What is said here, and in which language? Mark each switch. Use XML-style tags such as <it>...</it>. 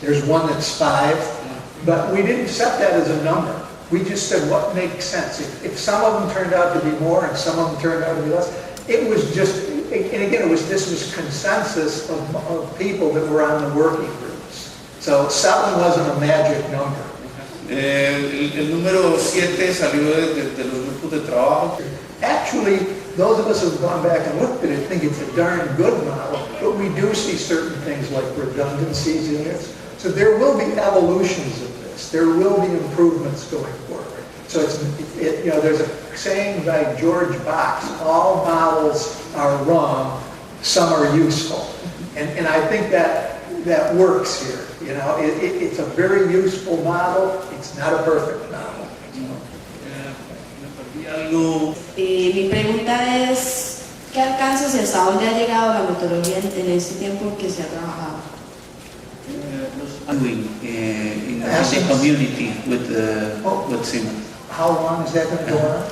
<en>There's one that's 5, but we didn't set that as a number. We just said what makes sense. If some of them turned out to be more and some of them turned out to be less, it was just, and again, this was consensus of people that were on the working groups. So 7 wasn't a magic number.</en> <es>El número 7 salió de los grupos de trabajo.</es> <en>Actually, those of us who have gone back and looked at it think it's a darn good model, but we do see certain things like redundancies in it. So there will be evolutions of this. There will be improvements going forward. So there's a saying by George Box, all models are wrong, some are useful. And I think that works here. It's a very useful model. It's not a perfect model.</en> <es>Mi pregunta es, ¿qué alcances y hasta dónde ha llegado la metodología en este tiempo que se ha trabajado?</es> <en>Doing in the community with Simon. How long is that going to go on?</en>